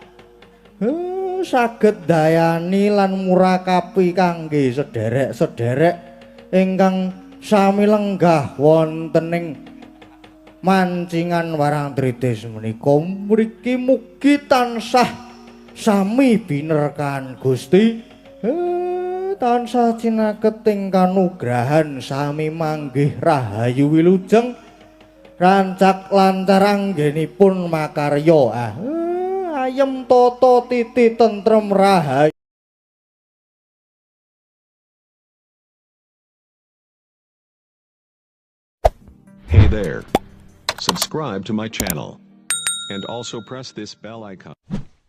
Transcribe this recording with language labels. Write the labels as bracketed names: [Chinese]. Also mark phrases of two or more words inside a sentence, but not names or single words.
[Javanese] Saged dayani lan murakapi kangge sederek-sederek ingkang sami lenggah wontening mancingan warang tritis menika mriki mugi tansah sami binerkan Gusti. tansah cinaket ing kanugrahan sami manggih rahayu wilujeng rancak lancar anggenipun makarya. Ayem tata titi tentrem rahayu. [English] Hey there. Subscribe to my channel. And also press this bell icon.